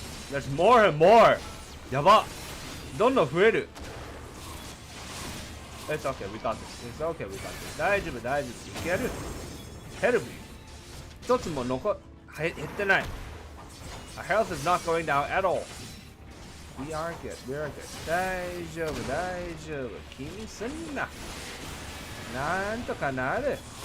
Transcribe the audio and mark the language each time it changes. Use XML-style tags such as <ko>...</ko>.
<en>There's more and more!</en> <ja>やばどんどん増える</ja> <en>It's okay, we got this. It's okay, we got this.</en> <ja>大丈夫、大丈夫。いける</ja> <en>Help me.</en> <ja>一つも減ってない。</ja> <en>Our health is not going down at all. We are good, we are good.</en> <ja>大丈夫、大丈夫。気にすんな。なんとかなる。</ja>